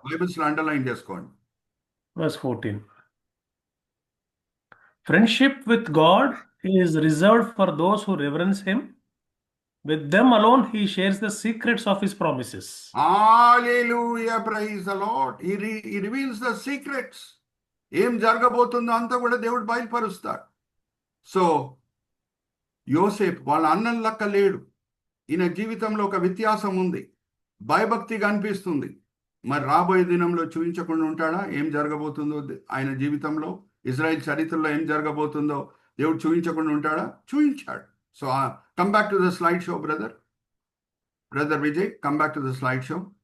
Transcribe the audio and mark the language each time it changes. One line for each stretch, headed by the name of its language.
English: Bibles underline
Telugu: చేసుకోండి.
English: Verse 14. Friendship with God is reserved for those who reverence Him. With them alone He shares the secrets of His promises. Hallelujah, praise the Lord. He reveals the secrets.
Telugu: ఏం జరగబోతుందో అంతా కూడా దేవుడు బయలుపరుస్తాడు. So యోసేపు వాళ్ళ అన్నం లెక్క లేడు. ఈయన జీవితంలో ఒక వ్యత్యాసం ఉంది, భయభక్తిగా అనిపిస్తుంది. మరి రాబోయే దినంలో చూపించకుండా ఉంటాడా? ఏం జరగబోతుందో ఆయన జీవితంలో, ఇజ్రాయెల్ చరిత్రలో ఏం జరగబోతుందో దేవుడు చూపించకుండా ఉంటాడా? చూపించాడు.
English: So come back to the slideshow, brother. Brother Vijay, come back to the slideshow.